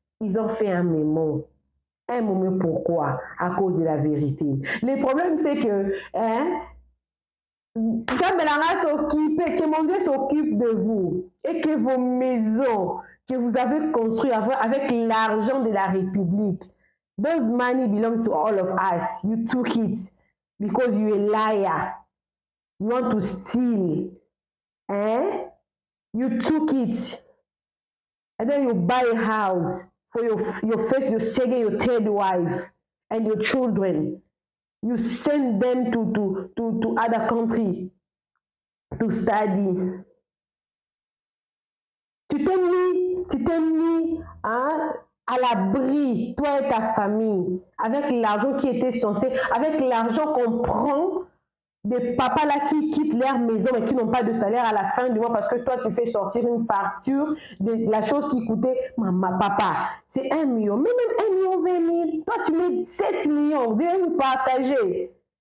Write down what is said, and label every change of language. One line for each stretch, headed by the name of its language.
French: Ils ont fait un mémo. Un moment, pourquoi? À cause de la vérité. Le problème, c'est que, que mon Dieu s'occupe de vous et que vos maisons que vous avez construites avec l'argent de la République,
English: those money belong to all of us. You took it because you're a liar. You want to steal. You took it. And then you buy a house for your first, your second, your third wife and your children. You send them to other country to study.
French: Tu t'es mis hein, à l'abri, toi et ta famille, avec l'argent qui était censé, avec l'argent qu'on prend des papas là qui quittent leur maison et qui n'ont pas de salaire à la fin du mois parce que toi tu fais sortir une facture de la chose qui coûtait maman, papa, c'est 1 million, mais même 1 million 20 000, toi tu mets 7 millions, vous devez vous partager.